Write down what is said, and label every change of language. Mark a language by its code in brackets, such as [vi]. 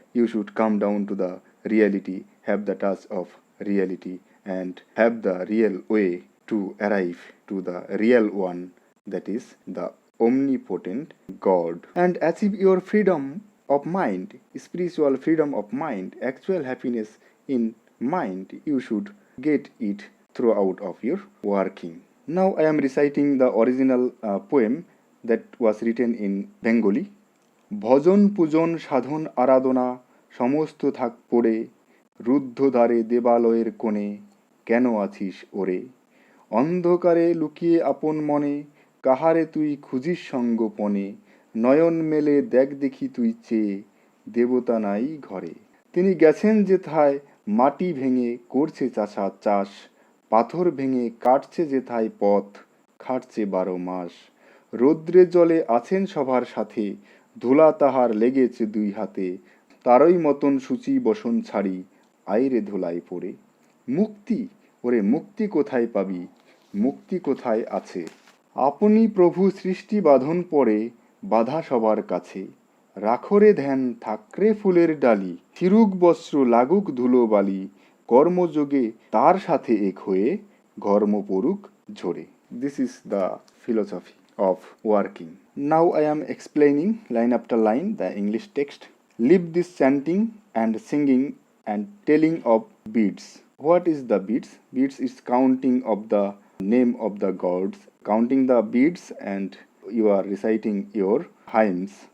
[en] You should come down to the reality, have the touch of reality, and have the real way to arrive to the real one, that is the omnipotent God, and achieve your freedom of mind, spiritual freedom of mind, actual happiness in mind. You should get it throughout of your working. Now I am reciting the original poem that was written in Bengali. [bn] ভজন পূজন সাধন আরাধনা সমস্ত থাক পড়ে রুদ্ধ দ্বারে দেবালয়ের কোণে কেন আছিস ওরে অন্ধকারে লুকিয়ে আপন মনে কাহারে তুই খুঁজিস সঙ্গোপনে নয়ন মেলে দেখ দেখি তুই চেয়ে দেবতা নাই ঘরে তিনি গেছেন যেথায় মাটি ভেঙে করছে চাষ পাথর ভেঙে কাটছে যেথায় পথ খাটছে 12 মাস রৌদ্রে জলে আছেন সবার সাথে ধুলা তাহার লেগেছে দুই হাতে তারই মতন সূচি বসন ছাড়ি আইরে ধুলায় পড়ে মুক্তি ওরে মুক্তি কোথায় পাবি মুক্তি কোথায় আছে আপনি প্রভু সৃষ্টি বাঁধন পড়ে বাধা সবার কাছে রাখরে ধ্যান থাকরে ফুলের ডালি চিরুক বস্ত্র লাগুক ধুলো বালি কর্মযোগে তার সাথে এক হয়ে ঘর্ম পড়ুক ঝরে [en] This is the philosophy of working. Now I am explaining line after line the English text. Live this chanting and singing and telling of beads. What is the beads? Beads is counting of the name of the gods, counting the beads, and you are reciting your hymns.